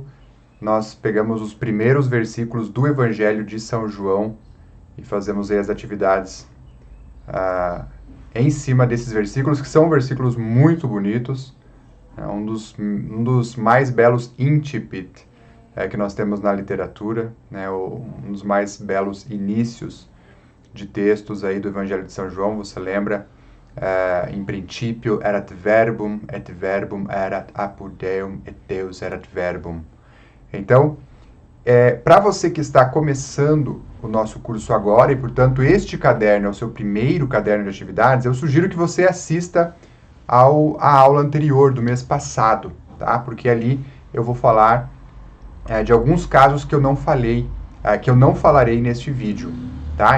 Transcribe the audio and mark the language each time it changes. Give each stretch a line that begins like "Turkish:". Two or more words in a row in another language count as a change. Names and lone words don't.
Portuguese: Nós pegamos os primeiros versículos do Evangelho de São João e fazemos aí as atividades em cima desses versículos, que são versículos muito bonitos. É um dos mais belos incipit que nós temos na literatura, né? Um dos mais belos inícios de textos aí do Evangelho de São João. Você lembra? Em princípio
Latin: erat verbum, et verbum erat apud Deum, et Deus erat verbum.
Portuguese: Então, para você que está começando o nosso curso agora, e portanto este caderno é o seu primeiro caderno de atividades, eu sugiro que você assista à aula anterior do mês passado, tá? Porque ali eu vou falar de alguns casos que eu não falei, que eu não falarei neste vídeo, tá?